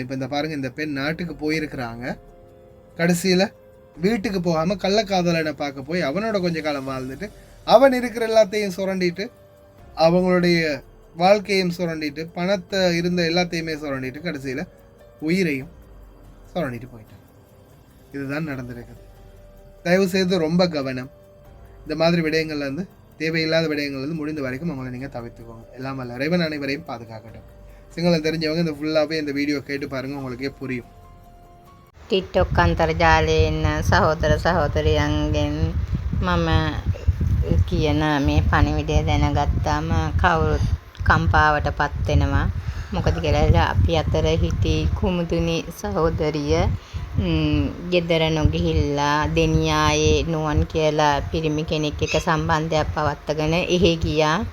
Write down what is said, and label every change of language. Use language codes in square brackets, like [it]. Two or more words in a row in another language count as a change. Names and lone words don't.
[ta] இப்போ இந்த பாருங்கள், இந்த பெண் நாட்டுக்கு போயிருக்கிறாங்க, கடைசியில் வீட்டுக்கு போகாமல் கள்ளக்காதலனை பார்க்க போய் அவனோட கொஞ்ச காலம் வாழ்ந்துட்டு அவன் இருக்கிற எல்லாத்தையும் சுரண்டிட்டு, அவங்களுடைய வாழ்க்கையும் சுரண்டிட்டு, பணத்தை இருந்த எல்லாத்தையுமே சுரண்டிட்டு, கடைசியில் உயிரையும் சுரண்டிட்டு போயிட்டான். இதுதான் நடந்திருக்குது. தயவு செய்து ரொம்ப கவனம். இந்த மாதிரி விடயங்கள்லேருந்து, தேவையில்லாத விடயங்கள்லேருந்து முடிந்த வரைக்கும் அவங்களை நீங்கள் தவிர்த்துக்கோங்க. எல்லாம் அல்ல இறைவன் அனைவரையும் பாதுகாக்கட்டும். சிங்களம் தெரிஞ்சவங்க இந்த ஃபுல்லாகவே இந்த வீடியோ கேட்டு பாருங்கள், உங்களுக்கே புரியும். [si] ටික්ටොක් අන්තර්ජාලයෙන් සහෝදර සහෝදරියන්ගෙන් මම කියන මේ පණිවිඩය දැනගත්තාම කවුරුත් කම්පාවට පත් වෙනවා. මොකද කියලා අපි අතර හිටි කුමුදුනි සහෝදරිය ගෙදර නොගිහිල්ලා දෙනියායේ නුවන් කියලා පිරිමි කෙනෙක් එක්ක සම්බන්ධයක් පවත්වාගෙන එහෙ ගියා.